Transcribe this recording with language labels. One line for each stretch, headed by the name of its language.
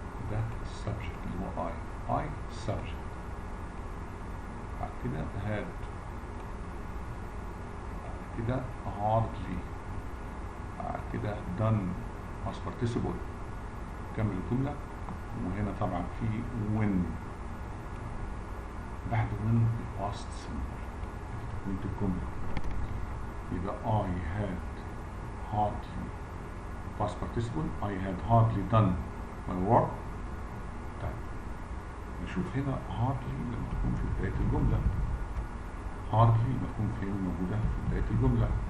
Arabic: ده subject اللي هو I subject بعد كده had بعد كده hardly بعد كده done past participle. كمل الجملة. وهنا طبعا في when بعد when past simple تكملة الجملة. يبقى
English: I had hardly past participle I had hardly done my work.
Arabic: طيب نشوف هنا hardly لما تكون في بداية الجملة. hardly لما تكون فين موجودة في بداية الجملة.